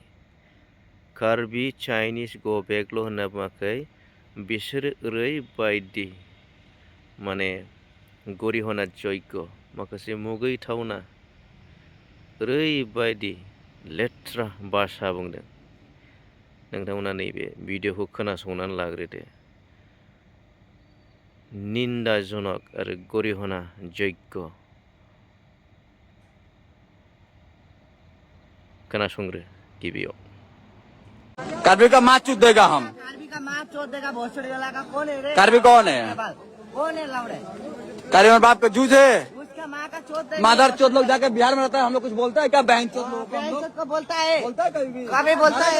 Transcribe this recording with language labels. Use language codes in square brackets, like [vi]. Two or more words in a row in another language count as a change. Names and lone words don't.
[brx] कार्बि चाइनिज गो बेकल' होनना बुङाखै, बिसोरो ओरैबायदि माने गरिहना जग्य माखासे मुगैथावना ओरैबायदि लेथ्रा भाषा बुंदों। नोंथांमोना नैबे भिडिअखौ खोनासंनानै लाग्रोदो। निन्दाजनक आरो गरिहना जग्य खोनासंग्रो गिबियाव। [hi] कार्बी का माँ चूत देगा हम। कार्बी का माँ चोद देगा भोसड़ी वाला का कौन है रे? कार्बी कौन है? कौन है लौड़े? कार्बी में बाप का जूझ है। उसका माँ का चोद देगा। मादर चोद लोग जाके बिहार में रहता है, हम लोग कुछ बोलता है क्या? बहन चोद लोगों को हम लोग को बोलता है कभी कभी बोलता है